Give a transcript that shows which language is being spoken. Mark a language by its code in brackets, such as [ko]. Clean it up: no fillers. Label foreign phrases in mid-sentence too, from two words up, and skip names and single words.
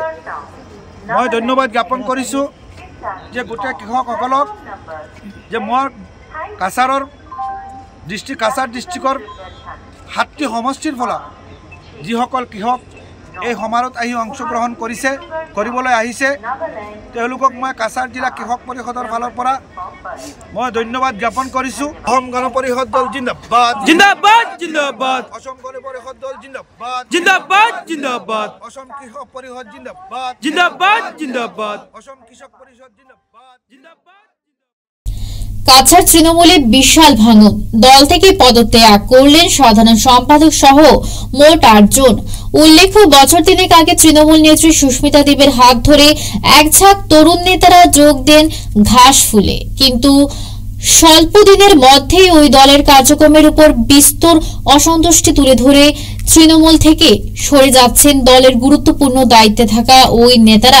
[as] মই ধন্যবাদ জ্ঞাপন কৰিছোঁ যে গোটেই কৃষকসকলক যে মই কাছাৰ ডিষ্ট্ৰিক্টৰ 7টি সমষ্টিৰ ফলত যিসকল কৃষক এই সমাৰোহত আহি অংশগ্ৰহণ কৰিবলৈ আহিছে তেওঁলোকক মই কাছাৰ জিলা কৃষক পৰিষদৰ ফালৰ পৰা মই ধন্যবাদ জ্ঞাপন কৰিছোঁ। অসম গণ পৰিষদ দল জিন্দাবাদ, জিন্দাবাদ, জিন্দাবাদ। অসম গণ পৰিষদ দল জিন্দাবাদ, জিন্দাবাদ, জিন্দাবাদ। অসম কৃষক পৰিষদ জিন্দাবাদ, জিন্দাবাদ, জিন্দাবাদ। অসম কৃষক পৰিষদ জিন্দাবাদ, জিন্দাবাদ। [bn] কাছাড় তৃণমূলে বিশাল ভাঙন, দল থেকে পদত্যাগ করলেন সাধারণ সম্পাদক সহ মোট 8 জন। উল্লেখ্য বছর 3 আগে তৃণমূল নেত্রী সুস্মিতা দেবের হাত ধরে এক ঝাঁক তরুণ নেতারা যোগ দেন ঘাসফুলে, কিন্তু স্বল্প দিনের মধ্যেই ওই দলের কার্যক্রমের উপর বিস্তর অসন্তুষ্টি তুলে ধরে তৃণমূল থেকে সরে যাচ্ছেন দলের গুরুত্বপূর্ণ দায়িত্বে থাকা ওই নেতারা।